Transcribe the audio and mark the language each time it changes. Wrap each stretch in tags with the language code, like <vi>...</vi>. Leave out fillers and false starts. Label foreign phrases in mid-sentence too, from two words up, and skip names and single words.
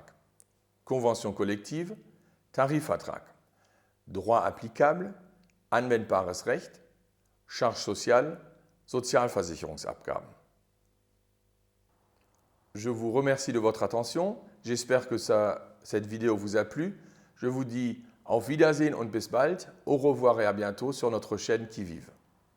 <fr>Convention collective, Tarifvertrag. Droit applicable,</fr> <de>anwendbares Recht.</de> <fr>Charge sociale, Sozialversicherungsabgaben. Je vous remercie de votre attention. J'espère que cette vidéo vous a plu. Je vous dis</fr> <de>auf Wiedersehen und bis bald.</de> <fr>Au revoir et à bientôt sur notre chaîne Qui Vive.</fr>